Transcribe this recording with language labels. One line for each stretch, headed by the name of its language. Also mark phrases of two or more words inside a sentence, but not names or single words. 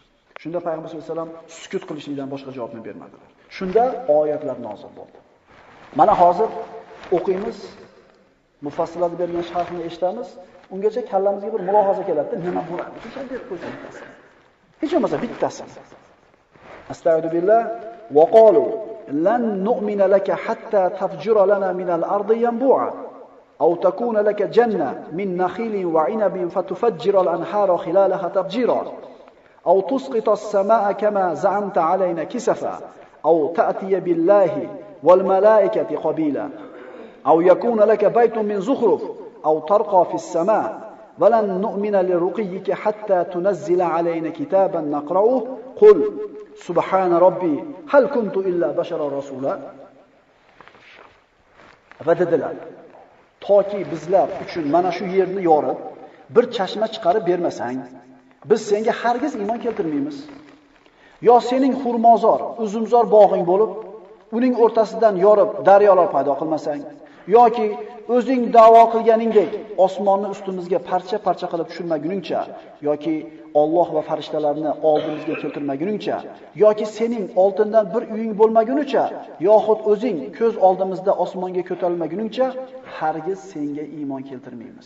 Uzbek: Shunda Payg'ambar
Arabic: صلى الله عليه وسلم
Uzbek: sukut qilishlikdan boshqa javobni bermadilar. Shunda oyatlar nozil bo'ldi. Mana hozir o'qiymiz, mufassirlar bergan sharhni eshitamiz. Ungacha kallamizga bir mulohaza keladi, nima bo'ladi? Shunday deb qo'ysin bittasi. Hech bo'lmasa bittasi.
Arabic: أستغفر بالله وقالوا لن نؤمن لك حتى تفجر لنا من الأرض ينبوعا أو تكون لك جنة من نخيل وعنب فتفجر الأنهار خلالها تفجيرا أو تسقط السماء كما زعمت علينا كسفا أو تأتي بالله والملائكة قبيلا أو يكون لك بيت من زخرف أو ترقى في السماء' ولن نؤمن لرقيك حتى تنزل علينا كتابا نقرأه قل سبحان ربي هل كنت إلا بشرا رسولا Vadadilar.
Uzbek: Toki bizlar uchun mana shu yerni yorib, bir chashma chiqarib bermasang, biz senga hargiz iymon keltirmaymiz. Yo sening xurmozor, uzumzor bog'ing bo'lib, uning o'rtasidan yorib daryolar paydo qilmasang, yoki o'zing da'vo qilganingdek osmonni ustimizga parcha-parcha qilib tushirmaguningcha, yoki Alloh va farishtalarni oldimizga keltirmaguningcha, yoki sening oltindan bir uying bo'lmagunicha, yoxud o'zing ko'z oldimizda osmonga ko'tarilmaguningcha, hargiz senga iymon keltirmaymiz.